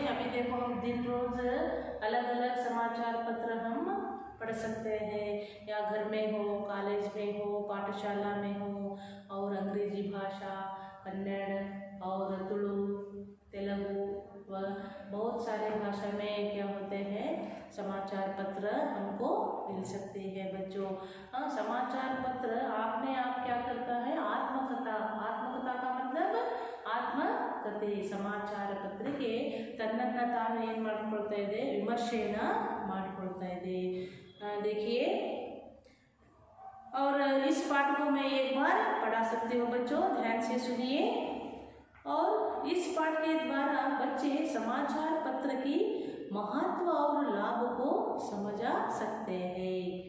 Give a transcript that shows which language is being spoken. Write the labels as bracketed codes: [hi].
[hi] अभी देखो हम दिन रोज अलग अलग समाचार पत्र हम पढ़ सकते हैं, या घर में हो, कॉलेज में हो, पाठशाला में हो, और अंग्रेजी भाषा, कन्नड़ और तुलु, तेलुगु व बहुत सारे भाषा में क्या होते हैं समाचार पत्र हमको मिल सकते हैं बच्चों। समाचार पत्र आपने आप क्या करता है, आत्मकथा। आत्मकथा का मतलब ಆತ್ಮಕಥೆ। [kn] ಸಮಾಚಾರ ಪತ್ರಿಕೆ ತನ್ನನ್ನು ತಾನು ಏನು ಮಾಡ್ಕೊಳ್ತಾ ಇದೆ, ವಿಮರ್ಶೆಯನ್ನು ಮಾಡ್ಕೊಳ್ತಾ ಇದೆ। [hi] देखिए, और इस पाठ को मैं एक बार पढ़ा सकती हूँ बच्चों, ध्यान से सुनिए। और इस पाठ के द्वारा बच्चे समाचार पत्र की महत्व और लाभ को समझा सकते हैं।